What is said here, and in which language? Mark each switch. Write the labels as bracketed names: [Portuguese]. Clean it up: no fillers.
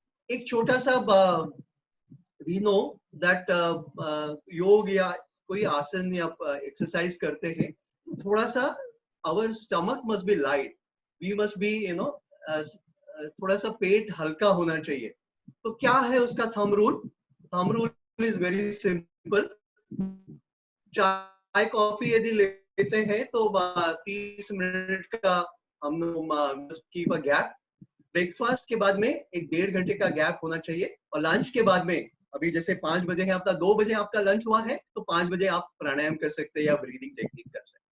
[Hindi] एक छोटा सा [English] we know that [Hindi] योग या कोई आसन या exercise करते हैं, थोड़ा सा [English] our stomach must be light. We must be [Hindi] थोड़ा सा पेट हल्का होना चाहिए. तो क्या है उसका thumb rule? [English] Thumb rule is very simple. [Hindi] चाय कॉफी यदि लेते हैं तो 30 मिनट का हम [English] keep a gap. [Hindi] ब्रेकफास्ट के बाद में एक 1.5 घंटे का गैप होना चाहिए, और लंच के बाद में, अभी जैसे 5 बजे है आपका, 2 बजे आपका लंच हुआ है, तो 5 बजे आप प्राणायाम कर सकते हैं या ब्रीदिंग टेक्निक कर सकते हैं।